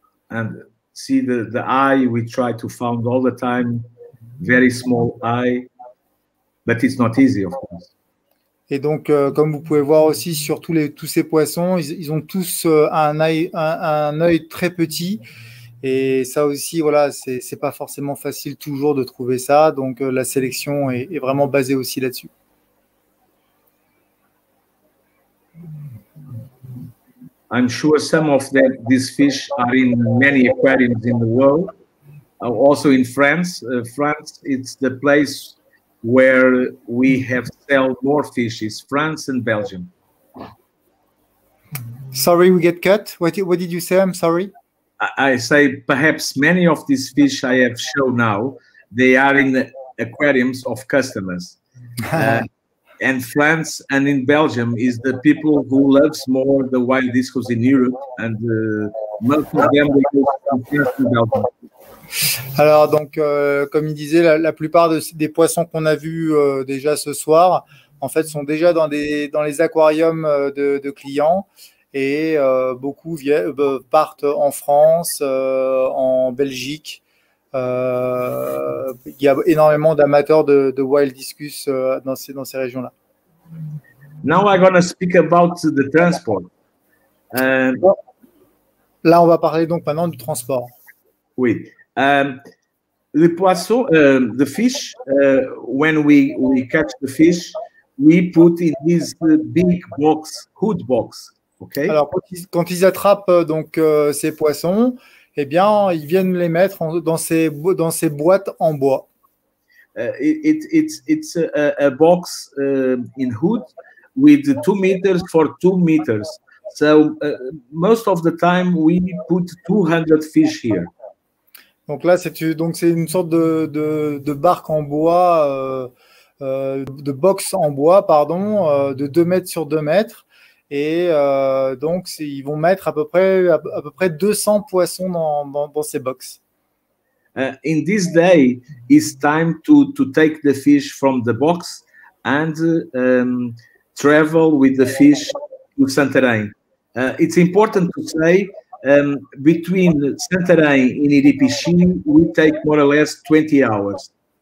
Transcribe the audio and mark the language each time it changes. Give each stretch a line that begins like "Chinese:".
English: And see the eye, we try to find all the time, very small eye, but it's not easy, of course.
French: Et donc, comme vous pouvez voir aussi sur tous ces poissons, ils ont tous un œil très petit. Et ça aussi, voilà, c'est pas forcément facile toujours de trouver ça. Donc, la sélection est vraiment basée aussi là-dessus.
English: I'm sure some of these fish are in many aquariums in the world. Also in France. France, it's the place where we have sell more fishes. France and Belgium. Sorry, we get cut. What did you say? I'm sorry. I say perhaps many of these fish I have shown now, they are in the aquariums of customers. And France and in Belgium is the people who loves more the wild discus in Europe, and most of them they go from France to Belgium.
French: Alors donc, comme il disait, la plupart des poissons qu'on a vus déjà ce soir, en fait, sont déjà dans les aquariums de clients, et beaucoup partent en France, en Belgique. Il y a énormément d'amateurs de wild discus dans ces régions-là.
English: Now I'm going to speak about the transport.
French: Là, on va parler donc maintenant du transport. Oui. Le poisson,
English: the fish, when we catch the fish, we put in this big box, hood box. Okay.
French: Alors, quand ils attrapent donc ces poissons, eh bien, ils viennent les mettre dans ces boîtes en bois.
English: It's a box in hood with 2 meters for 2 meters. So most of the time we put 200 fish here.
French: Donc là, c'est une sorte de barque en bois, de box en bois, pardon, de 2 mètres sur 2 mètres. Et donc, ils vont mettre à peu près 200 poissons dans ces boxes.
English: In this day, it's time to take the fish from the box and travel with the fish to Santarém. It's important to say, between Santarém and Iripichi, we take more or less 20 hours.